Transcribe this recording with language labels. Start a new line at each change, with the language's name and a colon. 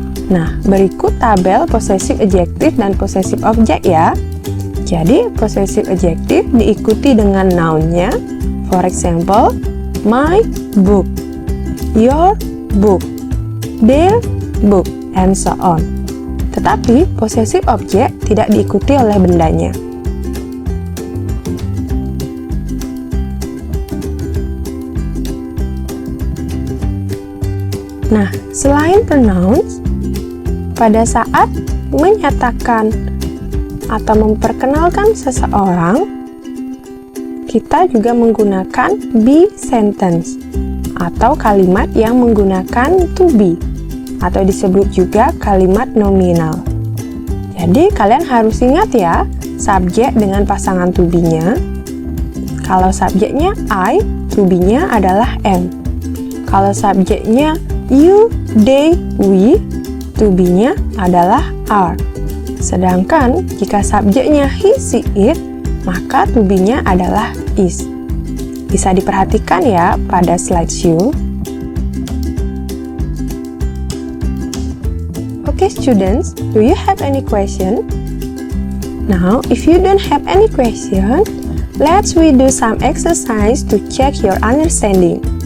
Indonesian: Nah, berikut tabel
English: possessive adjective
Indonesian: dan
English: possessive object
Indonesian: ya. Jadi,
English: possessive adjective
Indonesian: diikuti dengan noun-nya.
English: For example, my book, your book, their book, and so on.
Indonesian: Tetapi,
English: possessive object
Indonesian: tidak diikuti oleh bendanya. Nah, selain pronouns, pada saat menyatakan atau memperkenalkan seseorang, kita juga menggunakan
English: be sentence
Indonesian: atau kalimat yang menggunakan
English: to be
Indonesian: atau disebut juga kalimat nominal. Jadi kalian harus ingat ya, subjek dengan pasangan
English: to be-nya.
Indonesian: Kalau subjeknya I,
English: to be-nya
Indonesian: adalah am. Kalau subjeknya
English: you, they, we, to be-nya
Indonesian: adalah are. Sedangkan jika subjeknya
English: he, she, it,
Indonesian: maka
English: to be-nya
Indonesian: adalah is. Bisa diperhatikan ya pada slideshow.
English: Okay students, do you have any question? Now, if you don't have any question, let's we do some exercise to check your understanding.